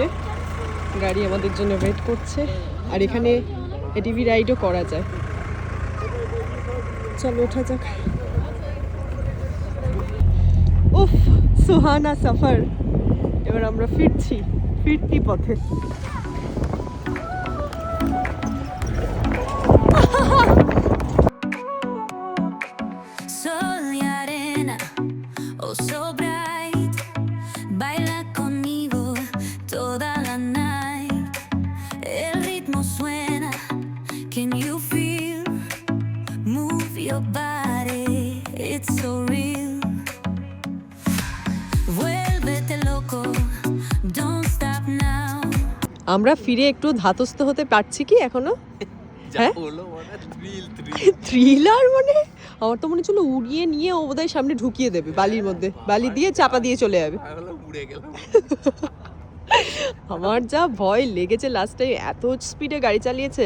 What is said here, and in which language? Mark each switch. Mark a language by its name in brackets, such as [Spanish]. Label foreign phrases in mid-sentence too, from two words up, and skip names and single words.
[Bangla] গাড়ি আমাদের জন্য ওয়েট করছে, আর এখানে [English] ATV rideও [Bangla] করা যায়। চলো ওঠা যাক। উফ, [Hindi] सुहाना सफ़र। [Bangla] এবার আমরা ফিরতি পথে। [Spanish] Sol y arena, [English] oh so bright, [Spanish] baila conmigo toda la night. El ritmo suena, [English] can you feel? Move your body, it's so real. [Spanish] Vuélvete loco, [English] don't stop now. [Bangla] আমরা ফিরে একটু ধাতস্থ হতে পারছি কি এখনো? হ্যাঁ, থ্রিলার মানে আমার তো মনে ছিল উড়িয়ে নিয়ে ও বোধহয় সামনে ঢুকিয়ে দেবে বালির মধ্যে, বালি দিয়ে চাপা দিয়ে চলে যাবে। আমার যা ভয় লেগেছে [English] last time, [Bangla] এত স্পিডে গাড়ি চালিয়েছে।